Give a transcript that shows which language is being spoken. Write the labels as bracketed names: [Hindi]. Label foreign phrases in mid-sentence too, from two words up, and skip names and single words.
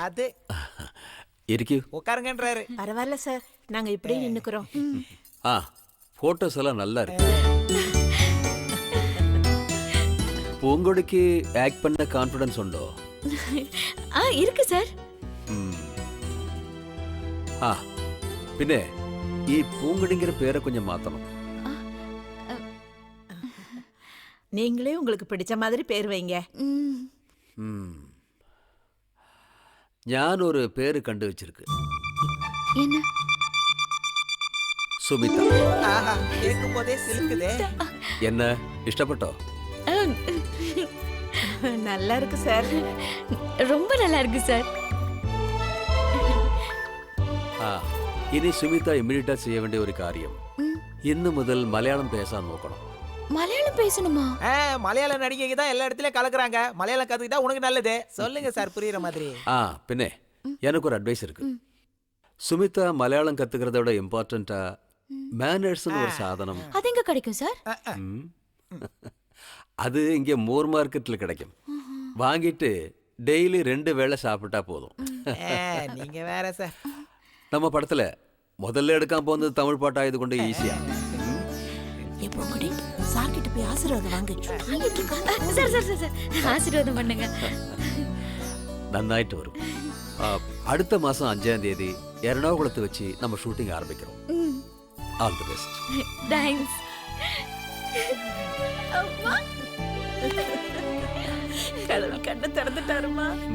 [Tamil] அது இருக்கு, உட்காருங்கன்றாரு. பரவாயில்ல சார், நாங்க இப்படியே நின்னுக்கிறோம். போட்டோஸ் எல்லாம் நல்லா இருக்கு. பூங்கொடிக்கு ஆக்ட் பண்ண கான்ஃபிடன்ஸ் உண்டோ? இருக்கு சார். [Malayalam] പിന്നെ ഈ പൂങ്കടിங்கிற പേരെ கொஞ்சம் மாத்தணும். [Tamil] நீங்களே உங்களுக்கு பிடிச்ச மாதிரி பேர் வைங்க. [Malayalam] ഞാൻ ഒരു പേര് കണ്ടു വെച്ചിருக்கு. [Tamil] என்ன? സുമിത. ஆஹா, கேட்கும்போதே சிலுக்குதே. என்ன இஷ்டப்பட்டோ? நல்லா இருக்கு சார். ரொம்ப நல்லா இருக்கு சார். [Malayalam] ഇനി സുമിത ഇമ്മീഡിയറ്റാ ചെയ്യ വേണ്ടിയ ഒരു കാര്യം, ഇന്ന് മുതൽ മലയാളം പേശാൻ നോക്കണം. [Tamil] மலையாளம் பேசணுமா? மலையாள நடிகைக்கு தான் எல்லா இடத்துலயும் கலக்குறாங்க. மலையாளம் கத்துக்கிட்டா உனக்கு நல்லது. சொல்லுங்க சார், புரியுற மாதிரி. പിന്നെ எனக்கு ஒரு அட்வைஸ் இருக்கு. சுமிதா மலையாளம் கத்துக்கிறத விட இம்பார்ட்டண்டா மேனர்ஸ்னு ஒரு சாதனம். அது எங்க கிடைக்கும் சார்? அது இங்கே மோர் மார்க்கெட்ல கிடைக்கும். வாங்கிட்டு டெய்லி 2 வேளை சாப்பிட்டா போதும். நீங்க வேற சார். நம்ம படத்துல முதல்ல எடுக்காம போனது தமிழ் பாட்டாயது கொண்டு ஈஸியா. எப்போங்கடி சார் கிட்ட போய் ஆசீர்வாதம் வாங்க. சார் சார் சார் ஆசீர்வாதம் பண்ணுங்க. [Malayalam] നന്നായിട്ട് വരും. അടുത്ത മാസം 5-ാം തീയതി എറണാകുളത്ത് വെച്ച് നമ്മൾ ഷൂട്ടിംഗ് ആരംഭിക്കണം. [English] all the best. താങ്ക്സ്. [Tamil] கடவுள் கண்ணை திறந்துட்டாருமா.